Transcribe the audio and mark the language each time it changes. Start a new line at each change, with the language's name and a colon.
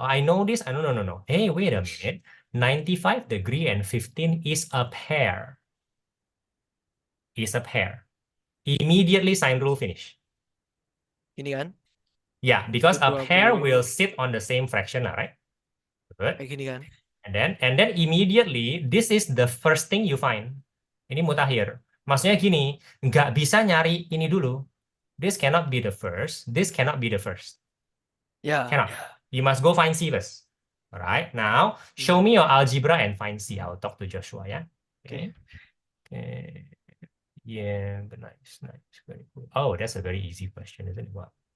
English: I know this. No, no, no, no. Hey, wait a minute. 95 degree and 15 is a pair. Is a pair. Immediately sine rule finish.
Indonesian: Ini kan?
English: Yeah, because a pair 20. will sit on the same fraction, right? Good.
Indonesian: Kayak gini kan?
English: And then immediately this is the first thing you find.
Indonesian: Ini mutakhir. Maksudnya gini, nggak bisa nyari ini dulu.
English: This cannot be the first. This cannot be the first. Ya. Cannot. You must go find C first. All right. Now, show me your algebra and find C. I'll talk to Joshua, yeah. Okay. Okay. Yeah, but nice. Very cool. Oh, that's a very easy question, isn't it? Wow.